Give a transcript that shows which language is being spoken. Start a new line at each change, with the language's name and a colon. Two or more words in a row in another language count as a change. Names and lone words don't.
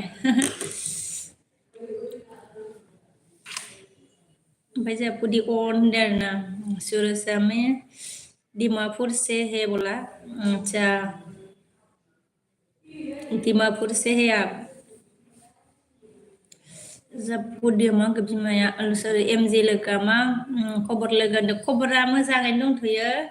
Bodo: ओमफ्राय जोंहा फुदि अन होनदों आरोना सुरजआ
Hindi: में दिमापुर से है बोला अच्छा दिमापुर से है आप
Bodo: जब फुदि मा बिमाया सोर एमजि लोगोआ मा खबर लोगो होनदों खबरा मोजाङैनो दंथ'यो